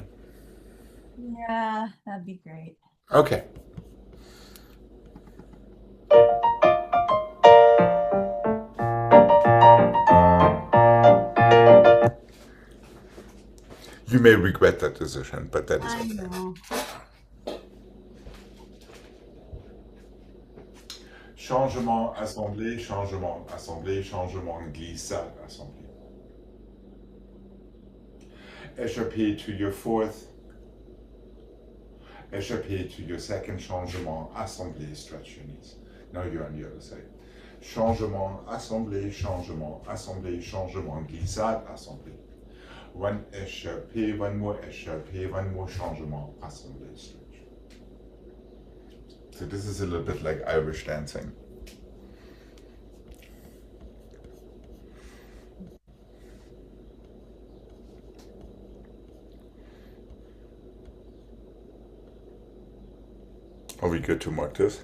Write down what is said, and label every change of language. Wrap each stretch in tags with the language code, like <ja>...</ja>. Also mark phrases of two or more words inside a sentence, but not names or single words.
<en>Yeah, that'd be great. Okay. You may regret that decision, but that is I okay. know.</en> <fr>Changement, assemblée, changement, assemblée, changement, glissade, assemblée.</fr> <en>Échappé to your fourth. Échappé to your second</en> <fr>changement, assemblée,</fr> <en>stretch your knees. Now you're on the other side.</en> <fr>Changement, assemblée, changement, assemblée, changement, glissade, assemblée.</fr> <en>One échappé, one more échappé, one more</en> <fr>changement, assemblée,</fr> <en>stretch. So this is a little bit like Irish dancing. Are we good to mark this?</en>